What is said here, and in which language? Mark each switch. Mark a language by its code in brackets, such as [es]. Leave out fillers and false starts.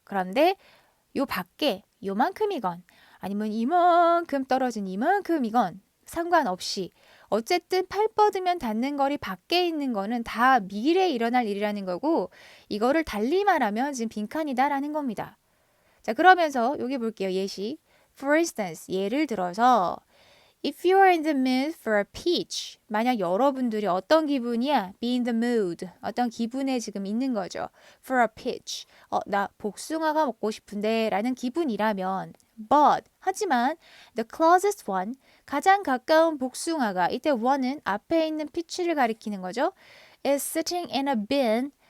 [ko] 그런데 요 밖에 요만큼이건 아니면 이만큼 떨어진 이만큼이건 상관없이 어쨌든 팔 뻗으면 닿는 거리 밖에 있는 거는 다 미래에 일어날 일이라는 거고 이거를 달리 말하면 지금 빈칸이다라는 겁니다. 자, 그러면서 여기 볼게요. 예시. [en] For instance, [ko] 예를 들어서 [en] If you are in the mood for a peach, [ko] 만약 여러분들이 어떤 기분이야? [en] Be in the mood. [ko] 어떤 기분에 지금 있는 거죠. [en] For a peach. [ko] 나 복숭아가 먹고 싶은데 라는 기분이라면 But, 하지만 [en] the closest one, [ko] 가장 가까운 복숭아가 이때 one은 앞에 있는 peach를 가리키는 거죠. [en] is sitting in a bin.